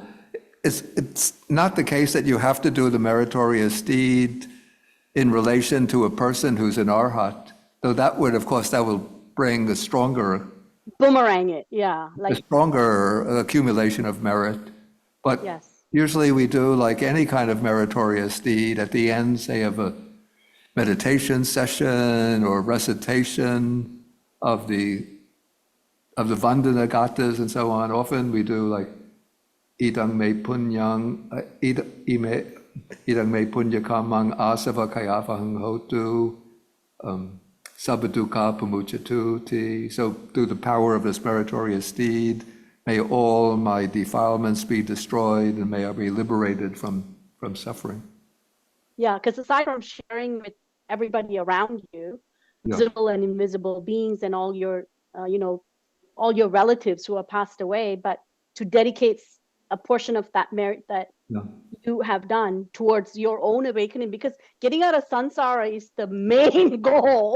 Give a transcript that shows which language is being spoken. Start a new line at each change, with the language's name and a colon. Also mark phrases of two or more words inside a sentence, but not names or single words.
English: It's not the case that you have to do the meritorious deed in relation to a person who's an arhat, though that would, of course, that will bring a stronger accumulation of merit. But yes. Usually we do like any kind of meritorious deed at the end, say, of a meditation session or recitation of the Vandana gathas and so on. Often we do like
Pali: idang me punyang, idang me punyakamang asava kayavahang hotu, sabaduka pamuchatuti.
English: So through the power of this meritorious deed, may all my defilements be destroyed and may I be liberated from suffering. Yeah, because aside from sharing with everybody around you, visible and invisible beings and all your, all your relatives who have passed away, but to dedicate a portion of that merit that you have done towards your own awakening, because getting out of samsara is the main goal.